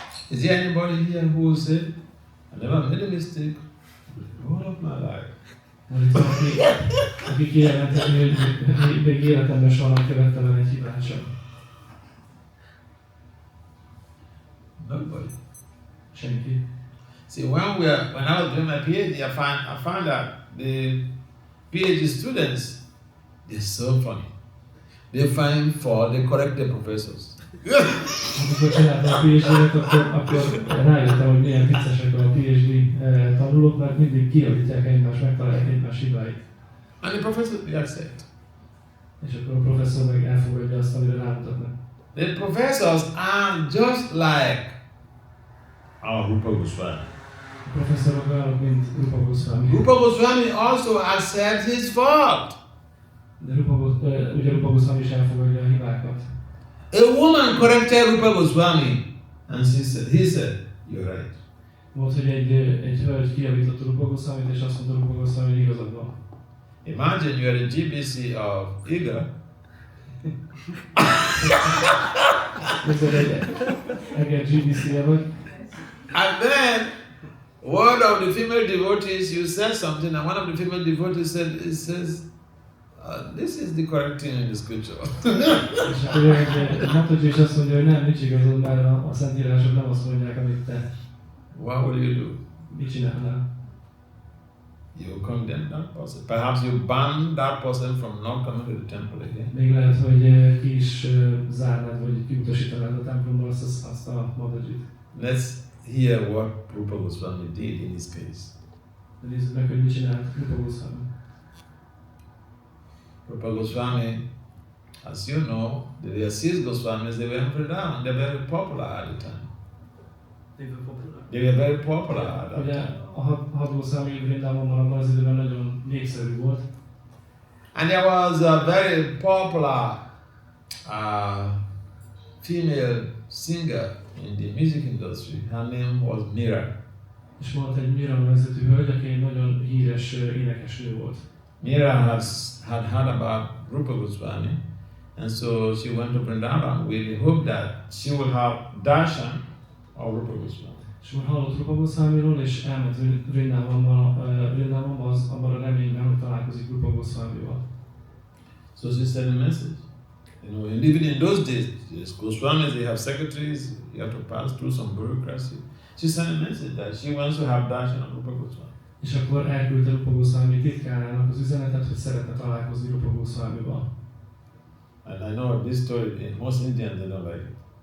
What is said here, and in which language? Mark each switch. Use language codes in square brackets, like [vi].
[en] Is there anybody here who will say, I never made a mistake all of my life? [hu] Van itt valaki, aki kijelenteni, hogy még életemben soha nem követtem el egy hibát sem. [en] Nobody. [hu] Senki. [en] See, when I was doing my PhD, I found that the PhD students, they're so funny. They find fault, they correct their professors. [hu] Amikor csináltam a PhD-et, akkor rájöttem, hogy milyen viccesek a PhD tanulók, mert mindig kijavítják egymást, megtalálják egymás hibáit. [en] And the professor, they accept. [hu] És akkor a professzor meg elfogadja azt, amire rámutatnak. [en] The professors are just like our Rupa Goswami. [hu] A professzorok olyanok, mint Rupa Goswami. [en] Rupa Goswami also accepts his fault. [hu] De Rupa ugye Rupa Goswami is elfogadja a hibákat. [en] A woman corrected Rupa Goswami and he said, you're right. [hu] Volt, hogy egy hölgy kijavította Rupa Goswamit, és azt mondta Rupa Goswami, hogy igazad van. [en] Imagine you are a GBC of Eger. [hu] Mikor egy Eger GBC-je vagy. [en] And then one of the female devotees, you said something, and one of the female devotees says, this is the correct thing in the scripture. [hu] És akkor egy Mataji is azt mondja, hogy nem, nincs igazad, mert a szentírások nem azt mondják, amit te. [en] What will you do? [hu] Mit csinálnál? [en] You condemn that person. Perhaps you ban that person from not coming to the temple again. [hu] Még lehet, hogy ki is zárnád, vagy kiutasítanád a templomból azt a Matajit. [en] Let's hear what Rupa Goswami did in this case. [hu] Nézzük meg, hogy mit csinált Rupa Goswami. [en] Rupa Goswami, as you know, the Assis Goswamis, they were down. They were very popular at the time. They were very popular at that [hu] Ugye [en] time. [hu] a hat Goswami Vrindávonban abban az időben nagyon népszerű volt. [en] And there was a very popular female singer in the music industry. Her name was Mira. [hu] És volt egy Mira nevezetű hölgy, aki egy nagyon híres énekesnő volt. [en] Mira had heard about Rupa Goswami, and so she went to Vrindavan with the hope that she will have darshan of Rupa Goswami. [hu] És már hallott Rupa Goswamiról, és elment Vrindávonba abban a reményben, hogy találkozik Rupa Goswamival. [en] So she sent a message. You know, even in those days, Goswamis, they have secretaries, you have to pass through some bureaucracy. She sent a message that she wants to have darshan of Rupa Goswami. [hu] És akkor elküldte Rupa Goswami titkárának az üzenetet, hogy szeretne találkozni Rupa Goswamival. [en] And I know this story, most Indians, they don't like it.